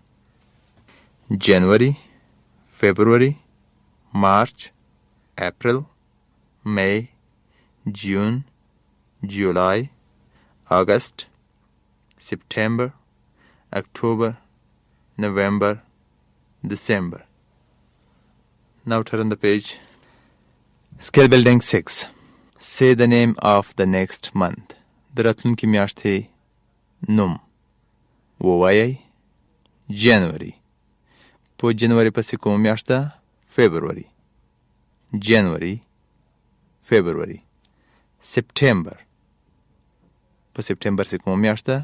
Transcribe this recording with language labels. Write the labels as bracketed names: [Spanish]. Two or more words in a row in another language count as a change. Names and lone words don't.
[Pashto] جنوري، فبروري، مارچ، اپریل، می، جون، جولای، اگست، سپتامبر، اکتوبر, [English] November, December. Now turn the page. Skill building 6. Say the name of the next month. [Pashto] د راتلونکي میاشتې نوم ووایئ. جنوري. په جنوري پسې کومه میاشت ده؟ فبروري. جنوري، فبروري. سپتامبر. په سپتامبر پسې کومه میاشت ده؟